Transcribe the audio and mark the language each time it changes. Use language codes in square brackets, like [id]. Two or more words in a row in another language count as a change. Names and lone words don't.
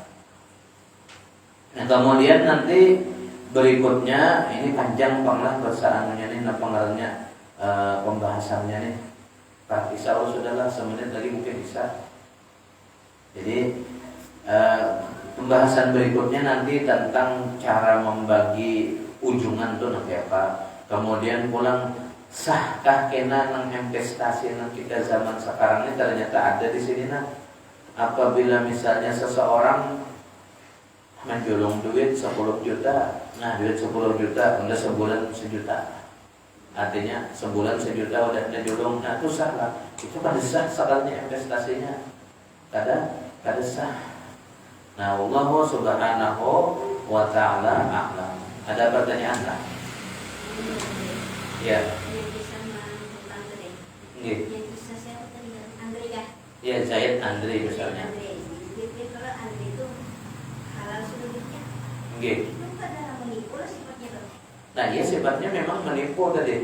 [bjn] Nah kemudian nanti berikutnya ini panjang banglah bersaanunya nih, pengarangnya pembahasannya nih. [id] Pak Isa sudahlah 1 menit lagi mungkin bisa. Jadi pembahasan berikutnya nanti tentang cara membagi ujungan tuh nanti apa. [bjn] Kemudian pulang sahkah kena nang investasi nang kita zaman sekarang ini ternyata ada di sini nah. [id] Apabila misalnya seseorang menjulung duit 10 juta, nah duit 10 juta udah sebulan 1 juta, artinya sebulan 1 juta udah julung, nah itu sah lah. [bjn] Itu kan sah sekalnya investasinya, kada sah. [ar] Nah الله سبحانه وتعالى أعلم. [id] Ada pertanyaan tak? Ya. Ya Zaid Andri misalnya. Nggih. Nah, iya sifatnya memang menipu tadi.